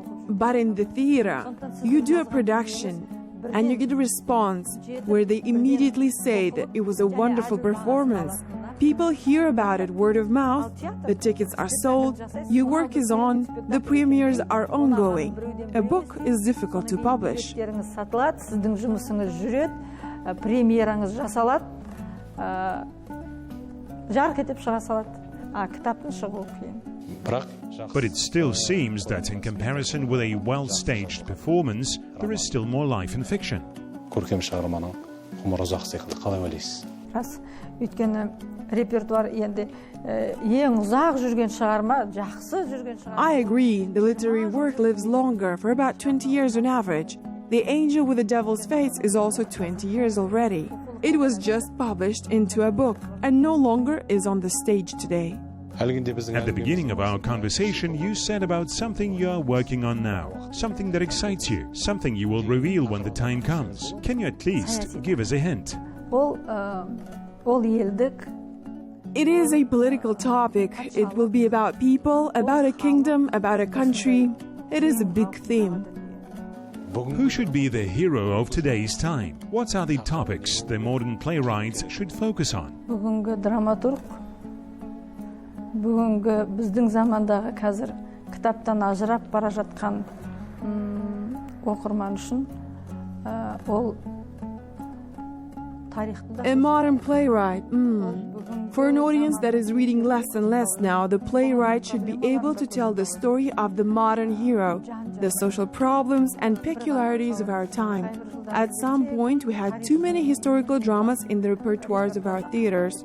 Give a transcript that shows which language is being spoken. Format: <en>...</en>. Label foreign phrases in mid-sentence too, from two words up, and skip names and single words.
<en>But in the theater, you do a production, and you get a response where they immediately say that it was a wonderful performance. People hear about it word of mouth, the tickets are sold, your work is on, the premieres are ongoing. A book is difficult to publish.</en> <kk>Сіздің жұмысыңыз жүреді, премьераңыз жасалады, жарқ етіп шыға салады. Кітаптың шығуы қиын.</kk> <en>But it still seems that in comparison with a well-staged performance, there is still more life in fiction.</en> <kk>Көркем шығарманың ғұмыры ұзақ секілді, қалай ойлайсыз? Рас, өйткені репертуар енді ең ұзақ жүрген шығарма, жақсы жүрген шығарма.</kk> <en>I agree, the literary work lives longer, for about 20 years on average. The Angel with the Devil's Face is also 20 years already. It was just published into a book and no longer is on the stage today. At the beginning of our conversation, you said about something you are working on now, something that excites you, something you will reveal when the time comes. Can you at least give us a hint?</en> <kk>Ол елдік.</kk> <en>It is a political topic. It will be about people, about a kingdom, about a country. It is a big theme. Who should be the hero of today's time? What are the topics the modern playwrights should focus on?</en> <kk>Бүгінгі драматург, бүгінгі біздің замандағы қазір кітаптан ажырап бара жатқан оқырман үшін ол</kk> <en>a modern playwright. For an audience that is reading less and less now, the playwright should be able to tell the story of the modern hero, the social problems and peculiarities of our time. At some point, we had too many historical dramas in the repertoires of our theaters.</en>